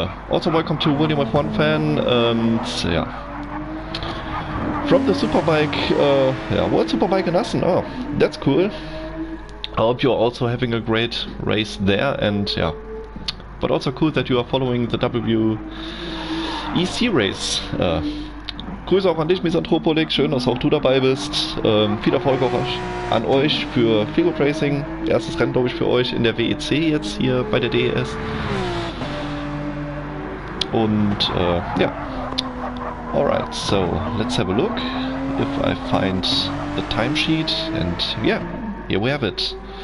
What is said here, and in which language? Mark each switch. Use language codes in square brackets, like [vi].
[en] Also welcome to William F1 fan, and from the Superbike, World Superbike in Assen. Oh, that's cool. I hope you're also having a great race there, and but also cool that you are following the WEC race. [de] Grüße auch an dich, Misanthropolik, schön, dass auch du dabei bist. Viel Erfolg auch an euch für Feelgood Racing. Erstes Rennen, glaube ich, für euch in der WEC jetzt hier bei der DES. [en] Und alright, so let's have a look if I find the timesheet, and here we have it.